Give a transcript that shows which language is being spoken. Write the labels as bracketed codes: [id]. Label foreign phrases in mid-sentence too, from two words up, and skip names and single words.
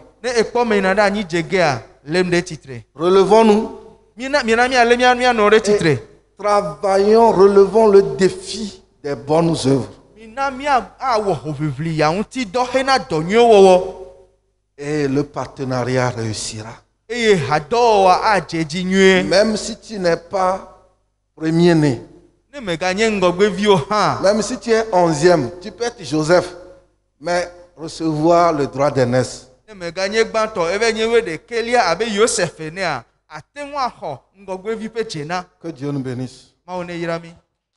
[ee] ne ekpɔ me yina ɖe anyi dze gea lém ɖe tsitre. [fr] Relevons-nous. [ee] Mina míalé míanɔ ɖe tsitre. [fr] Travaillons, relevons le défi des bonnes œuvres. [ee] Mina míawɔ hoʋiʋli ya ŋuti dɔ hena dɔ nyuiwo wɔwɔ [fr] Et le partenariat réussira. [ee] eye hadɔwɔwɔ adze edzi nyuie. [fr] Même si tu n'es pas premier-né, [ee] Ne meganye ŋgɔgbeviwo hã [fr] même si tu es 11e, tu peux être Joseph, mais recevoir le droit d'aînesse. [ee] ne meganye gbãtɔ ebe nye ɖekelia abe Yosef enea ate ŋu axɔ ŋgɔgbevi ƒe dzena. [fr] Que Dieu nous bénisse. [ee] Mawu ne yra mí.